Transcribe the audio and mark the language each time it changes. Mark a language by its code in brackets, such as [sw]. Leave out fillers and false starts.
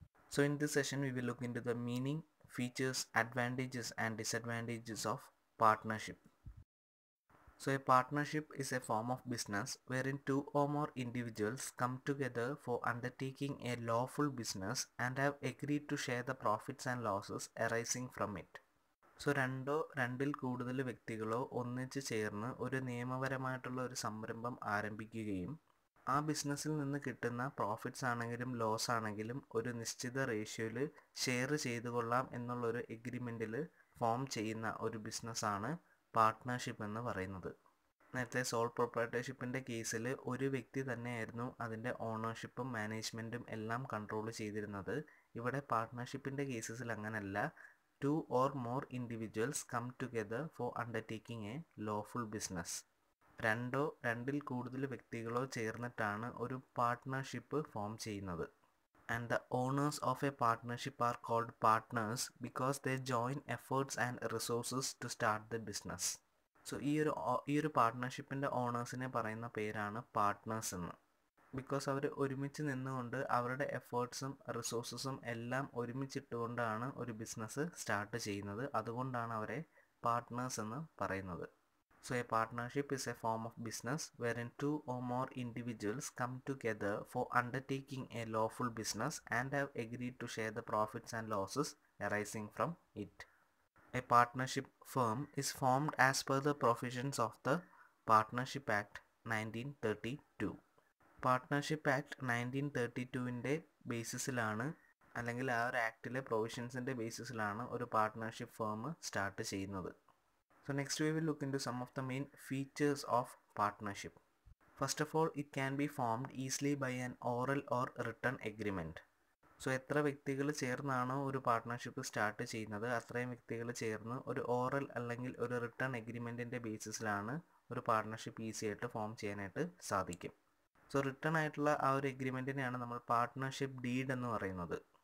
[en] So in this session we will look into the meaning, features, advantages and disadvantages of partnership. So a partnership is a form of business wherein two or more individuals come together for undertaking a lawful business and have agreed to share the profits and losses arising from it. [ml] So രണ്ടിൽ കൂടുതൽ വ്യക്തികളോ ഒന്നിച്ച് ചേർന്ന് ഒരു നിയമപരമായിട്ടുള്ള ഒരു സംരംഭം ആരംഭിക്കുകയും ആ ബിസിനസ്സിൽ നിന്ന് കിട്ടുന്ന പ്രോഫിറ്റ്സ് ആണെങ്കിലും ലോസ് ആണെങ്കിലും ഒരു നിശ്ചിത റേഷ്യോയിൽ ഷെയർ ചെയ്തു കൊള്ളാം എന്നുള്ളൊരു എഗ്രിമെൻറ്റിൽ ഫോം ചെയ്യുന്ന ഒരു ബിസിനസ്സാണ് പാർട്ട്ണർഷിപ്പ് എന്ന് പറയുന്നത്. നേരത്തെ സോൾ പ്രൊപ്രൈറ്റർഷിപ്പിൻ്റെ കേസിൽ ഒരു വ്യക്തി തന്നെയായിരുന്നു അതിൻ്റെ ഓണർഷിപ്പും മാനേജ്മെൻറ്റും എല്ലാം കൺട്രോൾ ചെയ്തിരുന്നത്. ഇവിടെ പാർട്ട്ണർഷിപ്പിൻ്റെ കേസസിൽ അങ്ങനെയല്ല. [en] Two or more individuals come together for undertaking a lawful business. [ml] രണ്ടിൽ കൂടുതൽ വ്യക്തികളോ ചേർന്നിട്ടാണ് ഒരു പാർട്ട്ണർഷിപ്പ് ഫോം ചെയ്യുന്നത്. [en] And the owners of a partnership are called partners because they join efforts and resources to start the business. [ml] So ഈ ഒരു പാർട്ട്ണർഷിപ്പിൻ്റെ ഓണേഴ്സിനെ പറയുന്ന പേരാണ് partners എന്ന്. ബിക്കോസ് അവർ ഒരുമിച്ച് നിന്നുകൊണ്ട് അവരുടെ എഫേർട്സും റിസോഴ്സസും എല്ലാം ഒരുമിച്ചിട്ടുകൊണ്ടാണ് ഒരു ബിസിനസ് സ്റ്റാർട്ട് ചെയ്യുന്നത്. അതുകൊണ്ടാണ് അവരെ പാർട്ട്നേഴ്സ് എന്ന് പറയുന്നത്. [en] So a partnership is a form of business wherein two or more individuals come together for undertaking a lawful business and have agreed to share the profits and losses arising from it. A partnership firm is formed as per the provisions of the Partnership Act 1932. [ml] Partnership Act 1932ൻ്റെ ബേസിസിലാണ് അല്ലെങ്കിൽ ആ ഒരു ആക്ടിലെ പ്രൊവിഷൻസിൻ്റെ ബേസിസിലാണ് ഒരു partnership firm start ചെയ്യുന്നത്. [en] So next we will look into some of the main features of partnership. First of all, it can be formed easily by an oral or written agreement. [ml] So എത്ര വ്യക്തികൾ ചേർന്നാണോ ഒരു partnership start ചെയ്യുന്നത് അത്രയും വ്യക്തികൾ ചേർന്ന് ഒരു oral അല്ലെങ്കിൽ ഒരു റിട്ടേൺ എഗ്രിമെൻറ്റിൻ്റെ ബേസിസിലാണ് ഒരു പാർട്ട്ണർഷിപ്പ് ഈസി ആയിട്ട് ഫോം ചെയ്യാനായിട്ട് സാധിക്കും. സോ റിട്ടേൺ ആയിട്ടുള്ള ആ ഒരു എഗ്രിമെൻറ്റിനെയാണ് നമ്മൾ പാർട്ട്ണർഷിപ്പ് ഡീഡ് എന്ന് പറയുന്നത്.